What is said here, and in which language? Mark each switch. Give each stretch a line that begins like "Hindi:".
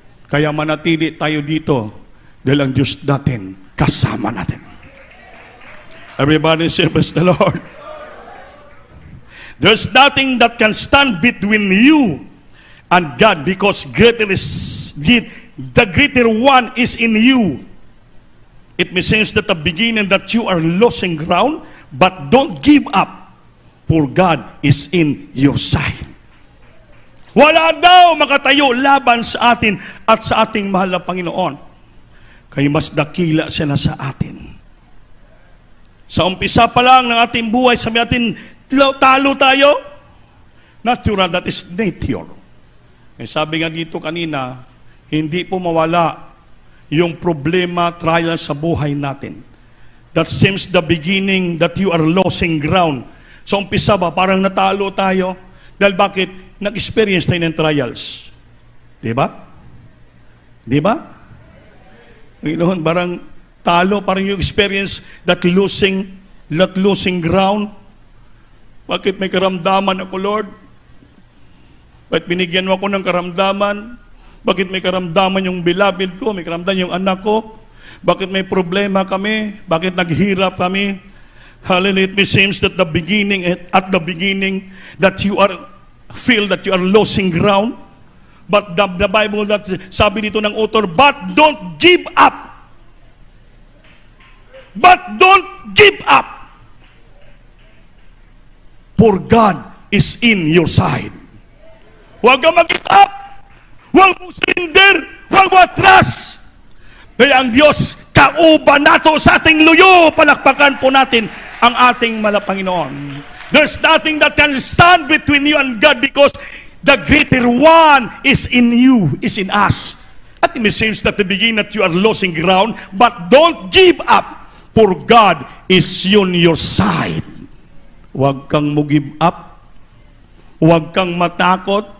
Filipino: Kaya manatili tayo dito dahil ang Diyos natin kasama natin.
English: Everybody say, praise the Lord. There's nothing that can stand between you and God because greater is the greater one is in you. It may seem that the beginning that you are losing ground, but don't give up, for God is in your side.
Filipino: Wala daw makatayo laban sa atin at sa ating mahal na Panginoon. Kaya mas dakila siya na sa atin. Sa umpisa pa lang ng ating buhay, sabi natin, talo tayo.
English: Natural, that is nature.
Filipino: Kaya sabi nga dito kanina, hindi po mawala yung problema, trial sa buhay natin.
English: That seems the beginning that you are losing ground.
Filipino: Sa umpisa ba, parang natalo tayo. Dahil bakit? Nag-experience tayo ng trials. Di ba? Di ba? Panginoon, parang Talo, parang yung
English: experience that losing ground.
Filipino: Bakit may karamdaman ako, Lord? Bakit binigyan mo ako ng karamdaman? Bakit may karamdaman yung beloved ko? May karamdaman yung anak ko? Bakit may problema kami? Bakit naghirap kami? Hallelujah.
English: It seems that at the beginning, that you feel that you are losing ground. But the Bible, that
Filipino: sabi dito ng
English: author, but don't give up. But don't give up. For God is in your side.
Filipino: Huwag kang mag-give up. Huwag mong surrender. Huwag mo atras. Kaya ang Diyos,
Cebuano: kauban nato sa ating luyo.
Filipino: Palakpakan po natin ang ating Panginoon.
English: There's nothing that can stand between you and God because the greater one is in you, is in us. At it seems that the beginning that you are losing ground, but don't give up, for God is on your side.
Filipino: Huwag kang mo-give up. Huwag kang matakot.